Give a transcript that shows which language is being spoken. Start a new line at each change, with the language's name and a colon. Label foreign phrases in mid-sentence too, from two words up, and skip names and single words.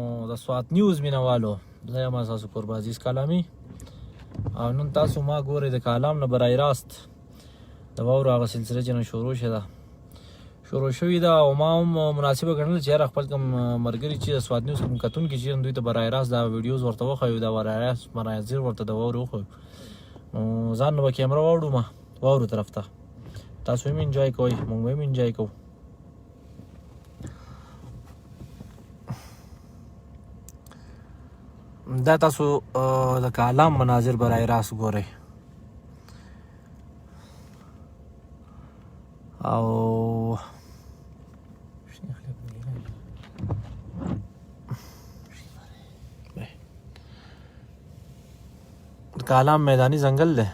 Pashto: د سوات نیوز مینوالو، زه یم ستاسو قرب عزیز کالامي. او نن تاسو ما ګورئ د کالام نه
Persian: برای راست
Pashto: د واورو هغه سلسله چې نن شروع شوې ده، او ما هم مناسبه ګڼله چې یاره خپل کوم ملګري چې د سوات نیوز کوم کتونکي چې دوی ته
Persian: برای راست
Pashto: دا ویډیوز ورته وښیو، دا
Persian: برای راست
Pashto: مناظر ورته د واورو وښیو، نو ځان نه به کیمره واوړو ما واورو طرف ته. تاسو هم انجوای کوئ، موږ به هم انجوای کوو. دا تاسو د کالام مناظر
Persian: برای راست
Pashto: ګورئ. او کالام میدانی ځنګل دی.